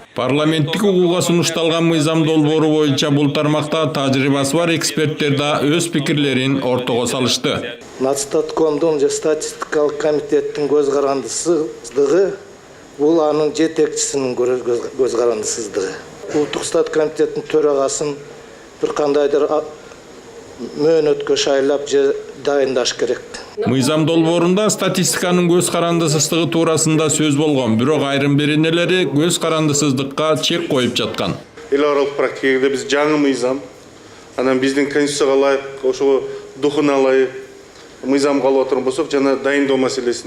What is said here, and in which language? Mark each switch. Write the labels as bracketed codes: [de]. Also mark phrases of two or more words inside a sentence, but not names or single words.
[ky] Парламенттик угууга сунушталган мыйзам долбоору боюнча бул тармакта тажрыйбасы бар эксперттер да өз пикирлерин ортого салышты. Нацстаткомдун же статистикалык комитеттин көз карандысыздыгы бул анын жетекчисинин көз карандысыздыгы. Улуттук стат комитеттин төрагасын бир кандайдыр мөөнөткө шайлап же дайындаш керек. Мыйзам долбоорунда статистиканын көз карандысыздыгы туурасында сөз болгон, бирок айрым беренелери көз карандысыздыкка чек коюп жаткан. Эл аралык практикада биз жаңы мыйзам, анан биздин конституцияга ылайык, ошого духуна ылайык мыйзам калып отурган болсок, жана дайындоо маселесин.